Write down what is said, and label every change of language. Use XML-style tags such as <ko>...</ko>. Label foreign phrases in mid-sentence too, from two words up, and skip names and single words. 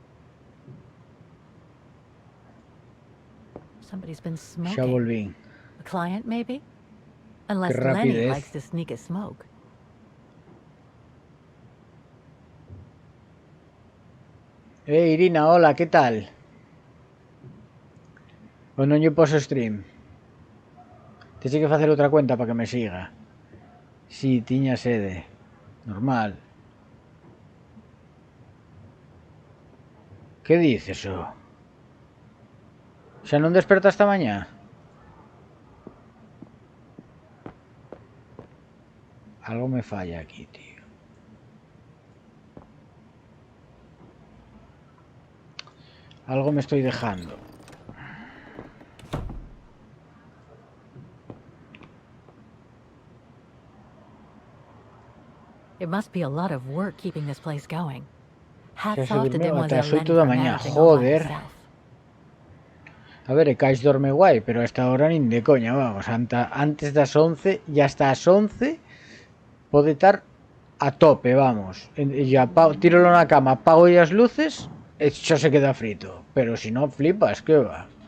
<en>Somebody's been</en> <es>Ya</es> <en>smoking.</en> <es>volví.</es> <en>A client, maybe? Unless</en> <es>Qué</es> <en>Lenny</en> <es>rapidez.</es> <en>likes to sneak a smoke.</en> <es>Irina, hola, ¿qué tal?</es> <gl>O non lle poso stream. Tens que facer outra cuenta para que me siga. Si, tiña sede. Normal. Que dices, o? Xa non desperta esta mañá? Algo me falla aquí, tío.</gl> <es>Algo me estoy dejando.</es> <en>It must be a lot of work keeping this place going.</en> <gl>Xa</gl> <en>Hats</en> <gl>se</gl> <en>off to</en> <gl>durmeu ata as</gl> <en>Demoiselle</en> <gl>8</gl> <en>Lenny</en> <gl>da</gl> <en>for</en> <gl>mañá.</gl> <en>managing all by</en> <gl>Joder.</gl> <en>herself.</en> <gl>A ver, Caix dorme guai, pero a esta hora nin de coña, vamos. Antes das 11 e hasta as 11 pode estar a tope, vamos. Ya tíralo na cama, apago as luces e xa se queda frito.</gl> <es>Pero si no flipas, que va.</es>